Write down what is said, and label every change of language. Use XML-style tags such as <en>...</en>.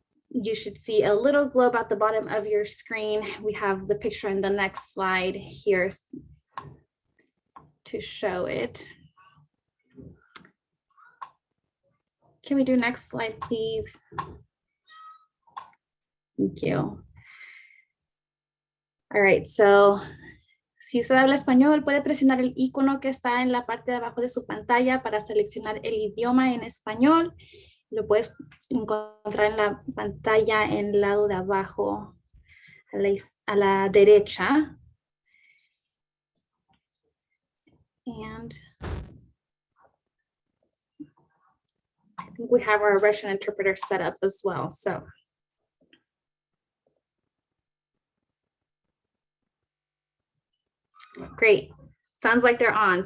<en>You should see a little globe at the bottom of your screen. We have the picture in the next slide here to show it. Can we do next slide, please? Thank you. All right, so</en> <es>si usted habla español, puede presionar el icono que está en la parte de abajo de su pantalla para seleccionar el idioma en español. Lo puedes encontrar en la pantalla en el lado de abajo a la derecha.</es> <en>And I think we have our Russian interpreter set up as well. So great. Sounds like they're on.</en>